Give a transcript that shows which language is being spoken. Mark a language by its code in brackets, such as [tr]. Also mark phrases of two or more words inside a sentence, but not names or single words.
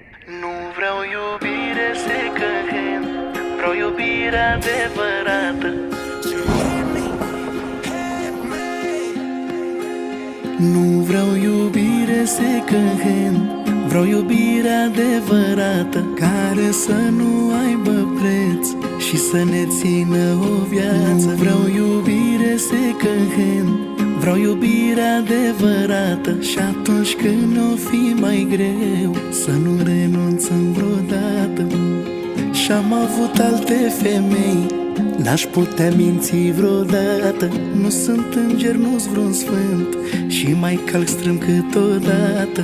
[ro] Nu vreau iubire [en] second hand, [ro] vreau iubire adevărată. Nu vreau iubire [en] second hand, [ro] vreau iubire adevărată, care să nu aibă preț și să ne țină o viață. Nu vreau iubire [en] second hand, [ro] vreau iubire adevărată, și atunci când o fi mai greu să nu renunțăm vreodată. Și-am avut alte femei, n-aș putea minți vreodată. Nu sunt înger, nu-s vreun sfânt și mai calc strâm câteodată.